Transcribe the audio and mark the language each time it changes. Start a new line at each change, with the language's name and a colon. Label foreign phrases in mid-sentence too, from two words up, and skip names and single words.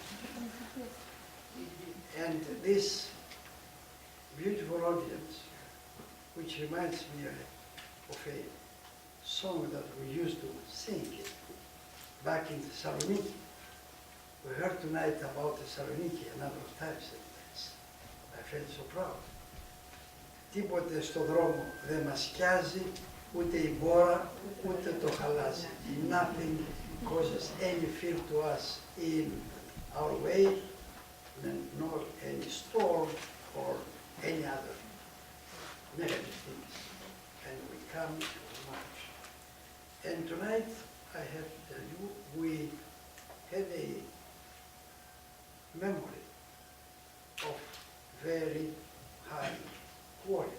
English: And this beautiful audience, which reminds me of a song that we used to sing back in Thessaloniki. We heard tonight about Thessaloniki a number of times, and I felt so proud.
Greek: Τίποτε στο δρόμο δεν μας σκιάζει, ούτε η μπόρα, ούτε το χαλάζι.
English: Nothing causes any fear to us in our way, nor any storm or any other negative things. And we come to march. And tonight, I have to tell you, we had a memory of very high quality.